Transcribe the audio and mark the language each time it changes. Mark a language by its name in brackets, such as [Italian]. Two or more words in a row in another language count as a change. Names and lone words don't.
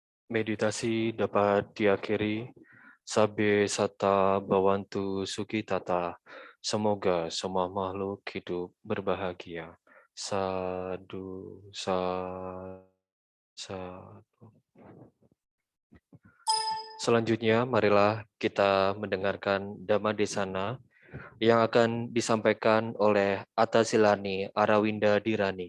[Indonesian] Meditasi dapat diakhiri. [Pali] Sabe sata bawantu sukitata. [Indonesian] Semoga semua makhluk hidup berbahagia. [Pali] Sadu, sadu. [Indonesian] Selanjutnya, marilah kita mendengarkan Dhamma Desana yang akan disampaikan oleh Atasilani Arawinda Dirani.